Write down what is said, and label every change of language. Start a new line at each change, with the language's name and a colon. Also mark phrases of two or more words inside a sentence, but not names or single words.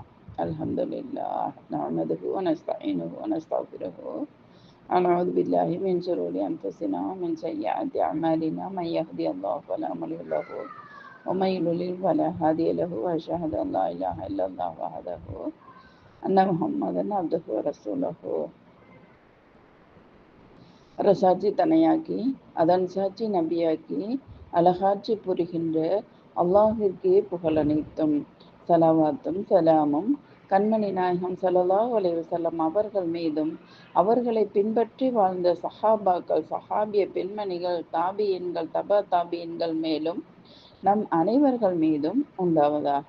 Arabic: الحمد لله نحمده ونستعينه ونستغفره ونعوذ بالله من شرور أنفسنا ومن سيئات أعمالنا من يهدي الله فلا مضل له ومن يضلل فلا هادي له وأشهد أن لا إله إلا الله وحده أن محمدا عبده ورسوله
Tamil: அரசாட்சி தனையாக்கி அதன் சாட்சி நபியாக்கி அழகாட்சி புரிகின்ற அல்லாஹிற்கே புகழனைத்தும் சலவாத்தும் சலாமும் கண்மணி நாயகம்
Arabic: صلى الله عليه وسلم
Tamil: அவர்கள் மீதும் அவர்களை பின்பற்றி வாழ்ந்த சஹாபாக்கள் சஹாபிய பெண்மணிகள் தாபியன்கள் தபா தாபியன்கள் மேலும் நம் அனைவர்கள் மீதும் உண்டாவதாக.